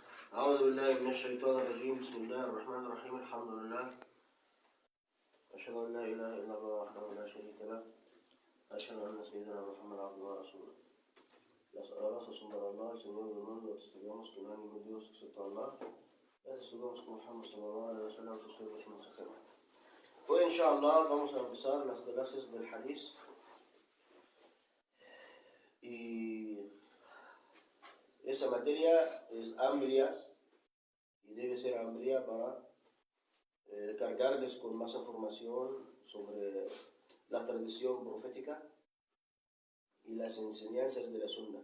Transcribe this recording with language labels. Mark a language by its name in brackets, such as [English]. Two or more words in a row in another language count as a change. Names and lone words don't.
[Arabic] أعوذ بالله من الشيطان الرجيم. بسم الله الرحمن الرحيم. الحمد لله، أشهد أن لا إله إلا الله وحده لا شريك له، أشهد أن سيدنا محمد عبده ورسوله. [Spanish] Las alabanzas son para Allah, Señor del mundo. Testigamos que no hay ningún Dios excepto Allah. Testigamos que Muhammad [Arabic] صلى الله عليه وسلم [Spanish] su siervo y su mensajero. Hoy, inshallah, vamos a empezar las clases del hadith. Y esa materia es amplia y debe ser amplia para cargarles con más información sobre la tradición profética y las enseñanzas de la Sunna.